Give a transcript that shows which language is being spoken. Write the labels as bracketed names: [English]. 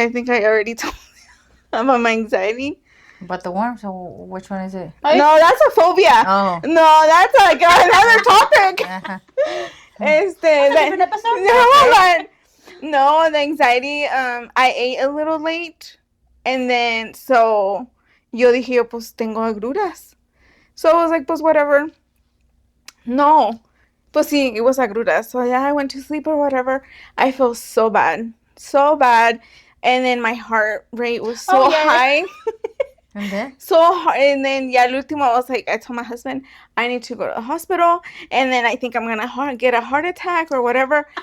[English] I think I already told you about my anxiety. But the worms, or which one is it? No, that's a phobia. Oh. No, that's like another topic. Uh-huh. Different episode? No, the anxiety, I ate a little late. And then, so, [Spanish] yo dije, pues tengo agruras. [English] So I was like, [Spanish] pues [English] whatever. No. [Spanish] Pues sí, [English] it was agruras. So yeah, I went to sleep or whatever. I felt so bad. So bad. And then my heart rate was so high. And then? And then, yeah, [Spanish] el último, [English] I was like, I told my husband, I need to go to the hospital, and then I think I'm going to get a heart attack or whatever.